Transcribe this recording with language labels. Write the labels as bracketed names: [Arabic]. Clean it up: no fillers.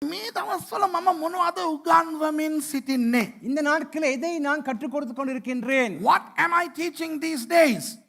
[Sinhala] මේ දවස්වල මම මොනවද උගන්වමින් සිටින්නේ? [Tamil] இந்த நாட்களில் எதை நான் கற்றுக் கொடுத்து கொண்டிருக்கின்றேன்? [English] What am I teaching these days?